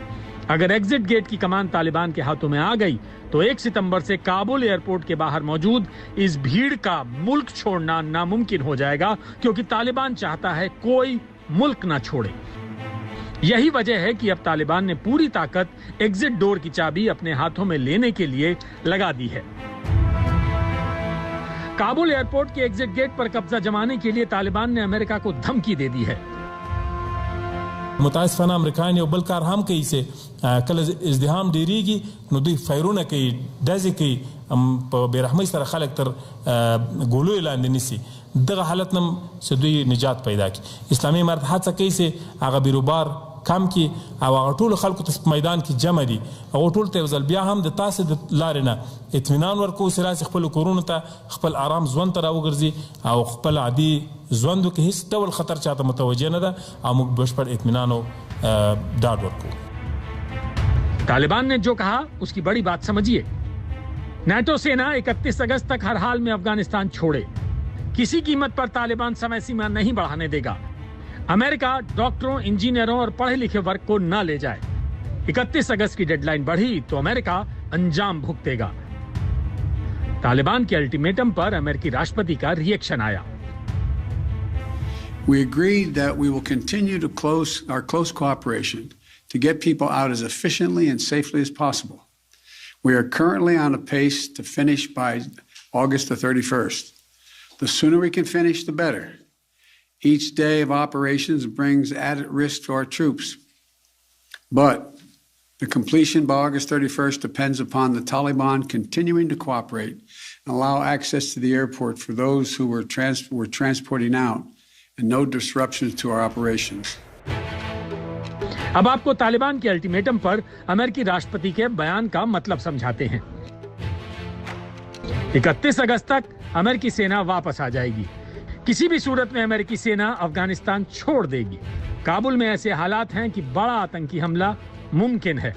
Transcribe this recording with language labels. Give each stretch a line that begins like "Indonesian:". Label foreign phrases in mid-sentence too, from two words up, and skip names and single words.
Hindi: अगर
English: exit gate
Hindi: की कमान तालिबान के हाथों में आ गई तो 1 सितंबर से काबुल एयरपोर्ट के बाहर मौजूद इस भीड़ का मुल्क छोड़ना नामुमकिन हो जाएगा, क्योंकि तालिबान चाहता है कोई मुल्क ना छोड़े। यही वजह है कि अब तालिबान ने पूरी ताकत
English: exit door
Hindi: की चाबी अपने हाथों में लेने के लिए लगा दी है। काबुल एयरपोर्ट के
English: exit gate
Hindi: पर कब्जा जमाने के लिए तालिबान ने अमेरिका को धमकी दे दी है।
Pashto: متاسفانه امریکایان یو بل کار هم کوي چې کله ازدحام ډیریږي نو دوی فایرونه کوي، ډزې کوي، په بیرحمۍ سره خلک تر ګولو لاندې نیسي. دغه حالت نم چې دوی نجات پیدا کړي. اسلامي امارت هڅه کوي چې هغه بیروبار کم کی او هغه ټول خلکو ته میدان کې جمع دي. هغه ټول ته ځل بیا هم د تاسو د لارې نه اطمینان ورکو سره خپل کورونو ته خپل آرام ژوند ته راوګرځي او خپل عادي ژوندو کې هیڅ ډول خطر چاته متوجه نه ده او موږ بشپړ اطمینان او ډاډ ورکو.
Hindi: तालिबान ने जो कहा उसकी बड़ी बात समझिए। नाटो सेना 31 अगस्त तक हर हाल में अफगानिस्तान छोड़े। किसी कीमत पर तालिबान समय सीमा नहीं बढ़ाने देगा। अमेरिका डॉक्टरों, इंजीनियरों और पढ़े लिखे वर्ग को न ले जाए। 31 अगस्त की डेडलाइन बढ़ी तो अमेरिका अंजाम भुगतेगा। तालिबान के अल्टीमेटम पर अमेरिकी राष्ट्रपति का रिएक्शन आया।
English: We agreed that we will continue to our close cooperation to get people out as efficiently and safely as possible. We are currently on a pace to finish by August the 31st. The sooner we can finish, the better. Each day of operations brings added risk to our troops. But the completion by August 31st depends upon the Taliban continuing to cooperate and allow access to the airport for those who were transporting out, and no disruptions to our operations.
Hindi: अब आपको तालिबान के अल्टीमेटम पर अमेरिकी राष्ट्रपति के बयान का मतलब समझाते हैं। 31 अगस्त तक अमेरिकी सेना वापस आ जाएगी। किसी भी सूरत में अमेरिकी सेना अफगानिस्तान छोड़ देगी। काबुल में ऐसे हालात हैं कि बड़ा आतंकी हमला मुमकिन है।